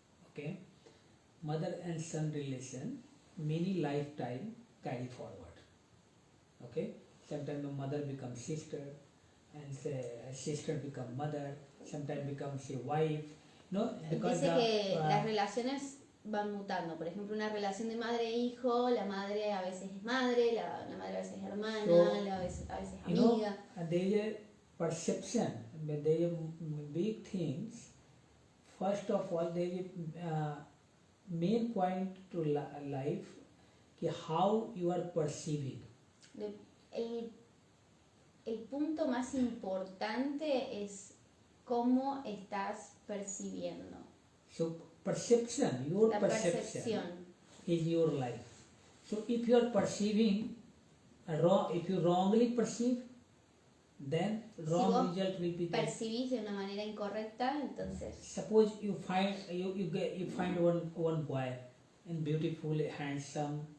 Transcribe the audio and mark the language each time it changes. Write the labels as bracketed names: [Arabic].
[English] Okay, mother and son relation, many lifetime carry forward. Okay, sometimes the mother becomes sister, and sister becomes mother, sometimes becomes a wife. No, because [Spanish] dice que las relaciones van mutando. Por ejemplo, una relación de madre e hijo, la madre a veces es madre, la madre a veces es hermana, a veces amiga. [English] There is a perception, but there are big things. First of all, there is a main point to life, how you are perceiving. [Spanish] El punto más importante es cómo estás percibiendo. [English] So perception, your perception is your life. So if you are perceiving if you wrongly perceive, then wrong result will be there. [Spanish] Percibís de una manera incorrecta, entonces. [English] Suppose you find one boy and beautiful, handsome.